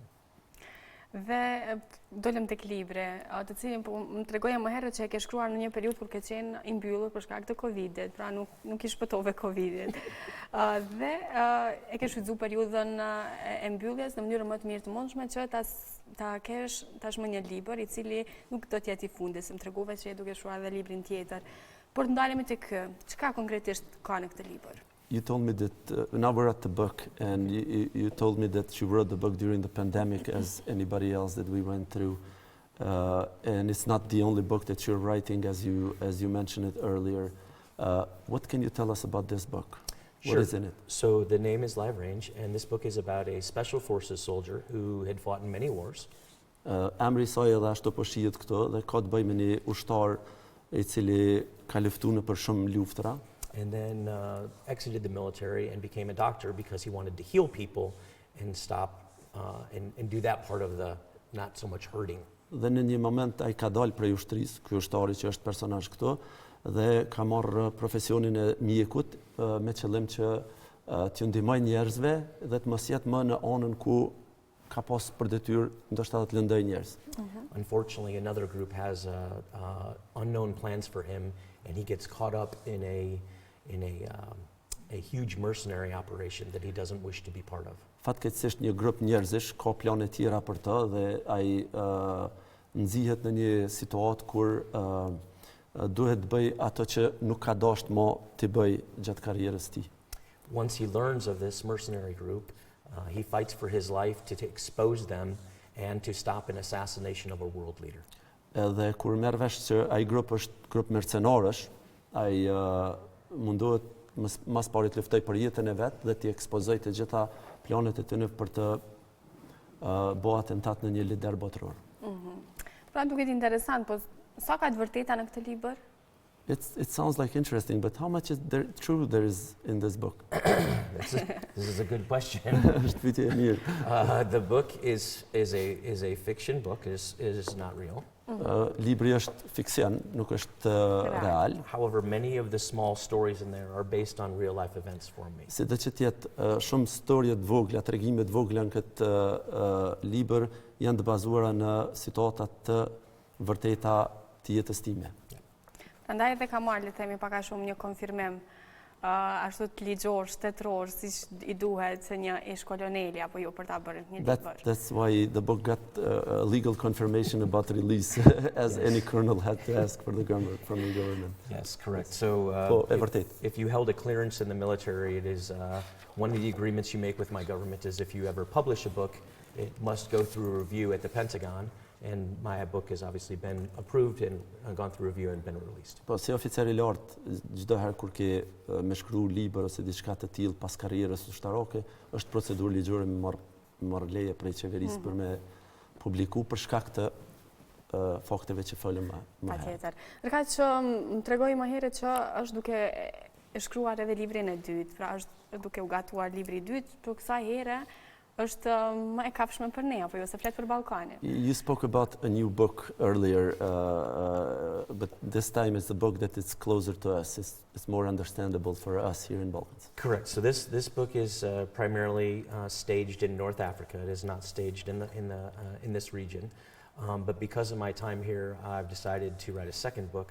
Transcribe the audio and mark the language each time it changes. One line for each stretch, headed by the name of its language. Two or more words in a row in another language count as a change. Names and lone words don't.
Albanian: Dhe dolem tek libri, të cilin më tregoja më herët që e ke shkruar në një periudhë kur ke qenë i mbyllur për shkak të Covidit, pra nuk i shpëtove Covidit. Dhe e ke shfrytzuar periudhën e mbylljes në mënyrë më të mirë të mundshme që ta kesh tashmë një libër i cili nuk do të jetë i fundit, se më tregove që je duke shkruar edhe librin tjetër. Por të ndalemi te ky, çka konkretisht ka në këtë libër?
English: You told me that now we're at the book, and you told me that you wrote the book during the pandemic, as anybody else that we went through, and it's not the only book that you're writing, as you mentioned it earlier. What can you tell us about this book? Sure. What is in it? So the name is Live Range, and this book is about a special forces soldier who had fought in many wars.
Albanian: Emri I saj edhe ashtu po shihet këto dhe ka të bëjë me një ushtar I cili ka luftuar për shumë luftra.
English: And then exited the military and became a doctor because he wanted to heal people and stop and do that part of the not so much hurting.
Albanian: Dhe në një moment ai ka dalë prej ushtrisë, ky ushtari që është personazh këtu, dhe ka marrë profesionin e mjekut me qëllim që t'ju ndihmojë njerëzve dhe të mos jetë më në anën ku ka pas për detyrë ndoshta të lëndoj njerëz.
English: Unfortunately, another group has unknown plans for him, and he gets caught up in a huge mercenary operation that he doesn't wish to be part of.
Albanian: Fatkeqësisht një grup njerëzish ka plane tjera për të dhe ai nxihet në një situatë kur duhet të bëj ato që nuk ka dashur më të bëj gjatë karrierës tij.
English: Once he learns of this mercenary group, he fights for his life to expose them and to stop an assassination of a world leader.
Albanian: Edhe kur merr vesh që ai grup është grup mercenarësh, ai mundohet mas pari të luftoj për jetën e vet dhe të ekspozoj të gjitha planet e tyre për të bëu atentat në një lider botror. Pra duket interesant, po sa ka të vërteta në këtë libër?
English: It sounds like interesting, but how much is true there is in this book? This is a good question.
Albanian: Është pyetje e mirë.
English: The book is a fiction book. It is not real.
Albanian: Libri është fiksion, nuk është real.
English: However, many of the small stories in there are based on real life events for me.
Albanian: Sido që të jetë shumë storje të vogla, tregime të vogla në këtë libër janë të bazuara në situata të vërteta të jetës time. Prandaj edhe ka marrë, le të themi, pak a shumë një konfirmim ashtu të ligjor, shtetëror, siç I duhet se një ish koloneli apo jo për ta bërë një libër.
English: That's why the book got a legal confirmation about release, as any colonel had to ask for from the government. Yes, correct. So if you held a clearance in the military, it is one of the agreements you make with my government is if you ever publish a book, it must go through a review at the Pentagon. And my book has obviously been approved and gone through review and been released.
Albanian: Po, si oficer I lartë, çdo herë kur ke me shkruar libër ose diçka të tillë pas karrierës ushtarake, është procedurë ligjore me marr leje prej qeverisë për me publiku për shkak të fakteve që folëm më herët. Patjetër. Ndërkaq që më tregoi më herët që është duke shkruar edhe librin e dytë, pra është duke u gatuar libri I dytë, por kësaj here është më e kapshme për ne, apo jo se flet për Ballkanin.
English: You spoke about a new book earlier, but this time it's a book that is closer to us. It's more understandable for us here in Balkans. Correct. So this book is primarily staged in North Africa. It is not staged in this region. But because of my time here, I've decided to write a second book.